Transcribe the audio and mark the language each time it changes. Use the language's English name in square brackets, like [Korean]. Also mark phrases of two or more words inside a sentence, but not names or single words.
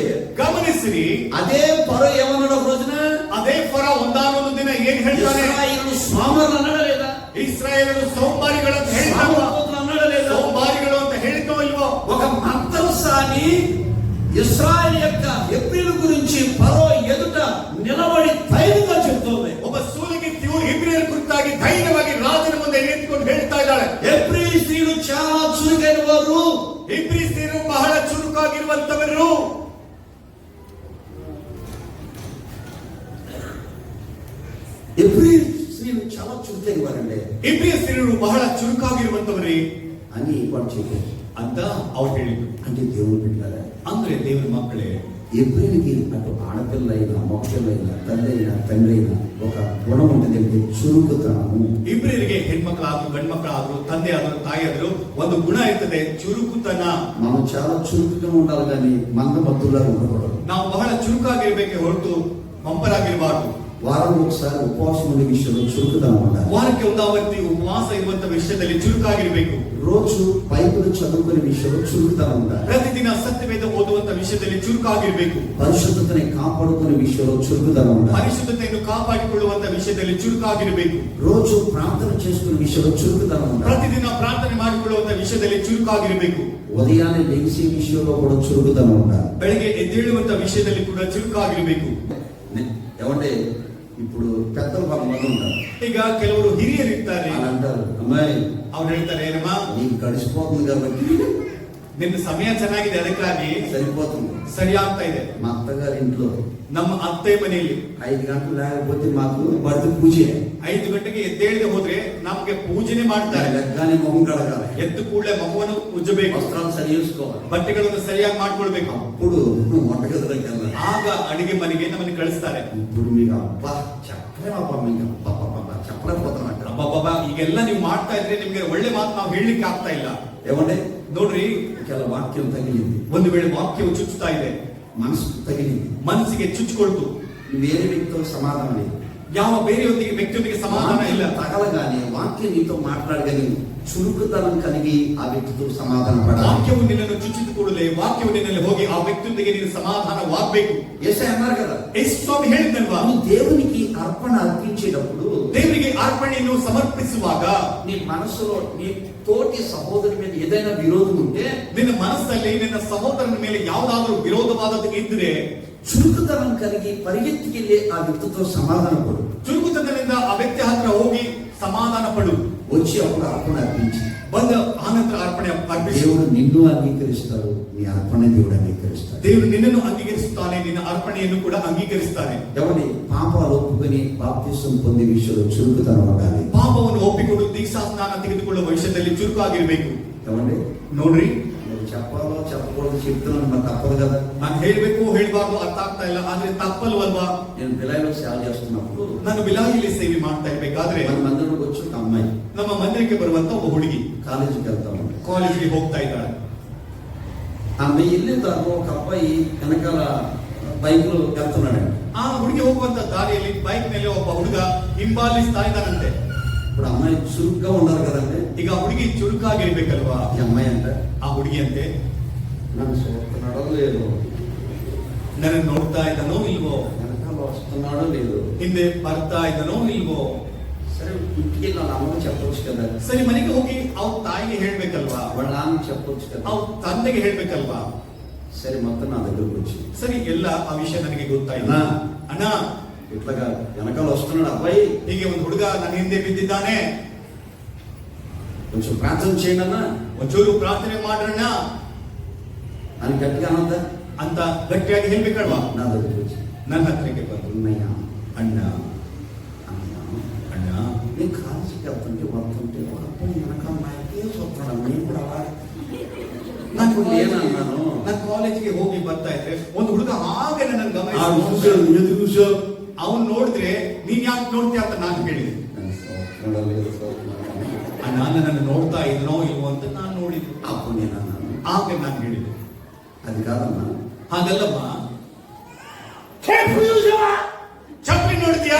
[Kannada] ಗಮನಿಸಿರಿ. [Telugu] అదే ఫరో ఏమన్నాడు ఒక రోజున, [Kannada] ಅದೇ ಫರ ಒಂದಾನೊಂದು ದಿನ ಏನ್ ಹೇಳ್ತಾನೆ, [Telugu] ఇశ్రాయేలు సోమరులు అన్నాడా లేదా, [Kannada] ಇಸ್ರಾಯೇಲರು ಸೋಂಬಾರಿಗಳು ಅಂತ ಹೇಳ್ತಾವ, [Telugu] అన్నాడా లేదా, [Kannada] ಸೋಂಬಾರಿಗಳು ಅಂತ ಹೇಳ್ತೋ ಇಲ್ವೋ. [Telugu] ఒక మంత్రసాని ఇశ్రాయేలు యొక్క హెబ్రీల గురించి ఫరో ఎదుట నిలబడి ధైర్యంగా చెప్తోంది. [Kannada] ಒಬ್ಬ ಸೂಲಗಿತ್ತಿಯು ಇಬ್ರಿಯರ ಕುರಿತಾಗಿ ಧೈರ್ಯವಾಗಿ ರಾಜನ ಮುಂದೆ ನಿಂತುಕೊಂಡು ಹೇಳ್ತಾ ಇದ್ದಾಳೆ, [Telugu] హెబ్రీ స్త్రీలు చాలా చురుకైన వారు, [Kannada] ಇಬ್ರಿ ಸ್ತ್ರೀಯರು ಬಹಳ ಚುರುಕಾಗಿರುವಂತವರು. [Telugu] హెబ్రీ స్త్రీలు చాలా చురుకైన వారండి, [Kannada] ಇಬ್ರಿಯ ಸ್ತ್ರೀಯರು ಬಹಳ ಚುರುಕಾಗಿರುವಂತವರೇ [Telugu] అని వాడు చెప్పారు. [Kannada] ಅಂತ ಅವ್ರು ಹೇಳಿದ್ರು. [Telugu] అంటే దేవుడు పెట్టారా, [Kannada] ಅಂದ್ರೆ ದೇವರ ಮಕ್ಕಳೇ, [Telugu] ఎబ్రీలకి అటు ఆడపిల్లైనా మగపిల్లైనా తల్లి అయినా తండ్రి అయినా ఒక గుణం ఉంటుంది, చురుకుతనము. [Kannada] ಇಬ್ರಿಯರಿಗೆ ಹೆಣ್ಮಕ್ಳಾದ್ರು ಗಂಡು ಮಕ್ಕಳಾದ್ರು ತಂದೆ ಆದ್ರು ತಾಯಿ ಆದ್ರು ಒಂದು ಗುಣ ಇರ್ತದೆ, ಚುರುಕುತನ. [Telugu] మనం చాలా చురుకుగా ఉండాలి కానీ మందబద్దులా ఉండకూడదు. [Kannada] ನಾವು ಬಹಳ ಚುರುಕಾಗಿರ್ಬೇಕೆ ಹೊರತು ಮಂಪರಾಗಿರಬಾರ್ದು. [Telugu] వారం ఒకసారి ఉపవాసం ఉండే విషయంలో చురుకుతనం ఉండాలి. [Kannada] ವಾರಕ್ಕೆ ಒಂದಾವರ್ತಿ ಉಪವಾಸ ಇರುವಂತ ವಿಷಯದಲ್ಲಿ ಚುರುಕಾಗಿರ್ಬೇಕು. [Telugu] రోజు బైబిల్ చదువుకునే విషయంలో చురుకుతనం ఉండాలి. [Kannada] ಪ್ರತಿದಿನ ಸತ್ಯವೇದ ಓದುವಂತ ವಿಷಯದಲ್ಲಿ ಚುರುಕಾಗಿರ್ಬೇಕು. [Telugu] పరిశుద్ధతని కాపాడుకునే విషయంలో చురుకుతనం ఉండాలి. [Kannada] ಪರಿಶುದ್ಧತೆಯನ್ನು ಕಾಪಾಡಿಕೊಳ್ಳುವಂತ ವಿಷಯದಲ್ಲಿ ಚುರುಕಾಗಿರ್ಬೇಕು. [Telugu] రోజు ప్రార్థన చేసుకునే విషయంలో చురుకుతనం ఉండాలి. [Kannada] ಪ್ರತಿದಿನ ಪ್ರಾರ್ಥನೆ ಮಾಡಿಕೊಳ್ಳುವಂತ ವಿಷಯದಲ್ಲಿ ಚುರುಕಾಗಿರ್ಬೇಕು. [Telugu] ఉదయాన్నే లేచి విషయంలో కూడా చురుకుతనం ఉండాలి. [Kannada] ಬೆಳಗ್ಗೆ ಎದ್ದೇಳುವಂತ ವಿಷಯದಲ್ಲಿ ಕೂಡ ಚುರುಕಾಗಿರ್ಬೇಕು. [Telugu] ఏమంటే ఇప్పుడు పెద్దలు కొంతమంది ఉంటారు, [Kannada] ಈಗ ಕೆಲವರು ಹಿರಿಯರು ಇರ್ತಾರೆ, [Telugu] అని అంటారు, అమ్మాయి [Kannada] ಅವ್ರು ಹೇಳ್ತಾರೆ, ಏನಮ್ಮ [Telugu] నీకు గడిచిపోతుంది కాబట్టి [Kannada] ನಿನ್ನ ಸಮಯ ಚೆನ್ನಾಗಿದೆ ಅದಕ್ಕಾಗಿ [Telugu] సరిపోతుంది. [Kannada] ಸರಿ ಆಗ್ತಾ ಇದೆ. [Telugu] మా అత్తగారి ఇంట్లో [Kannada] ನಮ್ಮ ಅತ್ತೆ ಮನೆಯಲ್ಲಿ [Telugu] 5 గంటలు లేకపోతే మాకు బర్త్ పూజే. [Kannada] 5 ಗಂಟೆಗೆ ಎದ್ದೇಳದೆ ಹೋದ್ರೆ ನಮ್ಗೆ ಪೂಜೆನೆ ಮಾಡ್ತಾರೆ. [Telugu] లెగ్గానే మొహం కడగాలి, [Kannada] ಎದ್ದು ಕೂಡಲೇ ಮಗುವನ್ನು ಉಜ್ಜಬೇಕು, [Telugu] వస్త్రాలు సరి చేసుకోవాలి, [Kannada] ಬಟ್ಟೆಗಳನ್ನು ಸರಿಯಾಗಿ ಮಾಡ್ಕೊಳ್ಬೇಕು. [Telugu] అప్పుడు వంటగదిలోకి వెళ్ళాలి. [Kannada] ಆಗ ಅಡಿಗೆ ಮನೆಗೆ ನಮ್ಮನ್ನು ಕಳಿಸ್ತಾರೆ. [Telugu] ఇప్పుడు మీకు అబ్బా చెప్పలేమబ్బా, మీకు అబ్బా చెప్పలేకపోతున్నట్టు. [Kannada] ಅಬ್ಬಬ್ಬಾ ಈಗೆಲ್ಲ ನೀವು ಮಾಡ್ತಾ ಇದ್ರೆ ನಿಮ್ಗೆ ಒಳ್ಳೆ ಮಾತು ನಾವು ಹೇಳಲಿಕ್ಕೆ ಆಗ್ತಾ ಇಲ್ಲ. [Telugu] ఏమంటే [Kannada] ನೋಡ್ರಿ, [Telugu] ಕೆಲ వాక్యం తగిలింది, [Kannada] ಒಂದು ವೇಳೆ ವಾಕ್ಯವು ಚುಚ್ಚುತ್ತಾ ಇದೆ, [Telugu] మనసు తగిలింది, [Kannada] ಮನಸ್ಸಿಗೆ ಚುಚ್ಚಿಕೊಳ್ತು, [Telugu] వేరే వ్యక్తితో సమాధానం లేదు, [Kannada] ಯಾವ ಬೇರೆಯೊಂದಿಗೆ ವ್ಯಕ್ತಿಯೊಂದಿಗೆ ಸಮಾಧಾನ ಇಲ್ಲ. [Telugu] తగలగానే వాక్యం నీతో మాట్లాడగానే చురుకుతనం కలిగి ఆ వ్యక్తితో సమాధాన పడాలి. [Kannada] ವಾಕ್ಯವು ನಿನ್ನನ್ನು ಚುಚ್ಚಿದ ಕೂಡಲೇ ವಾಕ್ಯವು ನಿನ್ನಲ್ಲಿ ಹೋಗಿ ಆ ವ್ಯಕ್ತಿಯೊಂದಿಗೆ ನೀನು ಸಮಾಧಾನವಾಗಬೇಕು. [Telugu] యేసయ్య అన్నారు కదా, [Kannada] ಯೇಸು ಸ್ವಾಮಿ ಹೇಳಿದ್ನಲ್ವಾ, [Telugu] నువ్వు దేవునికి అర్పణ అర్పించేటప్పుడు [Kannada] ದೇವರಿಗೆ ಅರ್ಪಣೆಯನ್ನು ಸಮರ್ಪಿಸುವಾಗ [Telugu] నీ మనసులో నీ తోటి సహోదరు మీద ఏదైనా విరోధం ఉంటే, [Kannada] ನಿನ್ನ ಮನಸ್ಸಲ್ಲಿ ನಿನ್ನ ಸಹೋದರನ ಮೇಲೆ ಯಾವುದಾದ್ರೂ ವಿರೋಧವಾದದ್ದು ಇದ್ರೆ [Telugu] చురుకుతనం కలిగి పరిగెత్తికెళ్ళి ఆ వ్యక్తితో సమాధాన పడు. [Kannada] ಚುರುಕುತನದಿಂದ ಆ ವ್ಯಕ್ತಿ ಹತ್ರ ಹೋಗಿ ಸಮಾಧಾನ ಪಡು. [Telugu] వచ్చి అప్పుడు అర్పణ అర్పించి [Kannada] ಬಂದ ಆನಂತರ ಅರ್ಪಣೆ ಅರ್ಪಿಸು. [Telugu] దేవుడు నిన్ను అంగీకరిస్తాడు, నీ అర్పణ దేవుడు అంగీకరిస్తాడు. [Kannada] ದೇವರು ನಿನ್ನನ್ನು ಅಂಗೀಕರಿಸುತ್ತಾನೆ, ನಿನ್ನ ಅರ್ಪಣೆಯನ್ನು ಕೂಡ ಅಂಗೀಕರಿಸ್ತಾನೆ. [Telugu] ఎవరి పాపాలు ఒప్పుకొని బాప్తిసం పొందే విషయంలో చురుకుతనం ఉండాలి. [Kannada] ಪಾಪವನ್ನು ಒಪ್ಪಿಕೊಂಡು ದೀಕ್ಷಾಸ್ನಾನ ತೆಗೆದುಕೊಳ್ಳುವ ವಿಷಯದಲ್ಲಿ ಚುರುಕಾಗಿರ್ಬೇಕು. [Telugu] ఏమండి [Kannada] ನೋಡ್ರಿ, [Telugu] నేను చెప్పాలో చెప్పకూడదు చెప్తున్నాను, మరి తప్పదు కదా. [Kannada] ನಾನು ಹೇಳ್ಬೇಕು ಹೇಳ್ಬಾರ್ದು ಅರ್ಥ ಆಗ್ತಾ ಇಲ್ಲ, ಆದ್ರೆ ತಪ್ಪಲ್ವಲ್ವಾ? [Telugu] నేను బిలాయిలో సేవ చేస్తున్నప్పుడు [Kannada] ನಾನು ಬಿಲಾಯಿಲಿ ಸೇವೆ ಮಾಡ್ತಾ ಇರ್ಬೇಕಾದ್ರೆ [Telugu] మన మందిరంలోకి వచ్చి ఒక అమ్మాయి [Kannada] ನಮ್ಮ ಮಂದಿರಕ್ಕೆ ಬರುವಂತ ಒಬ್ಬ ಹುಡುಗಿ [Telugu] కాలేజీకి వెళ్తా ఉంది. [Kannada] ಕಾಲೇಜಿಗೆ ಹೋಗ್ತಾ ಇದ್ದಾಳೆ. [Telugu] ఆమె వెళ్ళిన తర్వాత ఒక అబ్బాయి వెనకాల బైక్ లో వెళ్తున్నాడండి. [Kannada] ಆ ಹುಡುಗಿ ಹೋಗುವಂತ ದಾರಿಯಲ್ಲಿ ಬೈಕ್ ಮೇಲೆ ಒಬ್ಬ ಹುಡುಗ ಹಿಂಬಾಲಿಸ್ತಾ ಇದ್ದಾನಂತೆ. [Telugu] ఇప్పుడు అమ్మాయి చురుగ్గా ఉండాలి కదండి. [Kannada] ಈಗ ಹುಡುಗಿ ಚುರುಕಾಗಿರ್ಬೇಕಲ್ವಾ? [Telugu] ఈ అమ్మాయి అంటే [Kannada] ಆ ಹುಡುಗಿ ಅಂತೆ, [Telugu] నన్ను చూస్తున్నాడో లేదు, [Kannada] ನನ್ನ ನೋಡ್ತಾ ಇದ್ದಾನೋ ಇಲ್ವೋ, [Telugu] వెనకాల వస్తున్నాడో లేదు, [Kannada] ಹಿಂದೆ ಬರ್ತಾ ಇದ್ದಾನೋ ಇಲ್ವೋ. [Telugu] సరే ఇంటికి వాళ్ళ అమ్మకు చెప్పొచ్చు కదా, [Kannada] ಸರಿ ಮನೆಗೆ ಹೋಗಿ ಅವ್ರ ತಾಯಿಗೆ ಹೇಳ್ಬೇಕಲ್ವಾ, [Telugu] వాళ్ళ నాన్నకి చెప్పొచ్చు కదా. [Kannada] ಅವ್ರ ತಂದೆಗೆ ಹೇಳ್ಬೇಕಲ್ವಾ. [Telugu] సరే మొత్తం నా దగ్గరకు వచ్చి [Kannada] ಸರಿ ಎಲ್ಲ ಆ ವಿಷಯ ನನಗೆ ಗೊತ್ತಾಯ್ತು. [Telugu] అన్నా [Kannada] ಅಣ್ಣ [Telugu] ఇట్లాగా వెనకాల వస్తున్నాడు అబ్బాయి, [Kannada] ಹೀಗೆ ಒಂದು ಹುಡುಗ ನನ್ನ ಹಿಂದೆ ಬಿದ್ದಿದ್ದಾನೆ, [Telugu] కొంచెం ప్రార్థన చేయండి అన్న [Kannada] ಒಂಚೂರು ಪ್ರಾರ್ಥನೆ ಮಾಡ್ರಣ್ಣ [Telugu] అని గట్టిగా అనొద్దా? [Kannada] ಅಂತ ಗಟ್ಟಿಯಾಗಿ ಹೇಳ್ಬೇಕಲ್ವಾ? [Telugu] నా దగ్గరకు వచ్చి [Kannada] ನನ್ನ ಹತ್ರಕ್ಕೆ ಬಂದು [Telugu] అన్నయ్య [Kannada] ಅಣ್ಣ [Telugu] అన్నయ్య [Kannada] ಅಣ್ಣ [Telugu] నేను కాలేజీకి వెళ్తుంటే వస్తుంటే ఒక అబ్బాయి వెనకాల నాకే చూస్తున్నాడు, నేను కూడా అలాగే నాకు లేనన్నాను. [Kannada] ನಾನು ಕಾಲೇಜಿಗೆ ಹೋಗಿ ಬರ್ತಾ ಇದ್ರೆ ಒಂದು ಹುಡುಗ ಹಾಗೆ ನನ್ನ [Telugu] చూశాడు, ఎందుకు చూసావు? [Kannada] ಅವನು ನೋಡಿದ್ರೆ ನೀನ್ ಯಾಕೆ ನೋಡ್ತೀಯ ಅಂತ ನಾನು ಹೇಳಿದೆ. ಅಣ್ಣ ನನ್ನನ್ನು ನೋಡ್ತಾ ಇದ್ನೋ ಇಲ್ವೋ ಅಂತ ನಾನು ನೋಡಿದ್ದೆ. [Telugu] అప్పుడు నేను అన్నాను, [Kannada] ಆಗ ನಾನು ಹೇಳಿದೆ, [Telugu] అది కాదమ్మా, [Kannada] ಹಾಗಲ್ಲಮ್ಮ, ಚಪ್ಪಲಿ ನೋಡ್ತೀಯಾ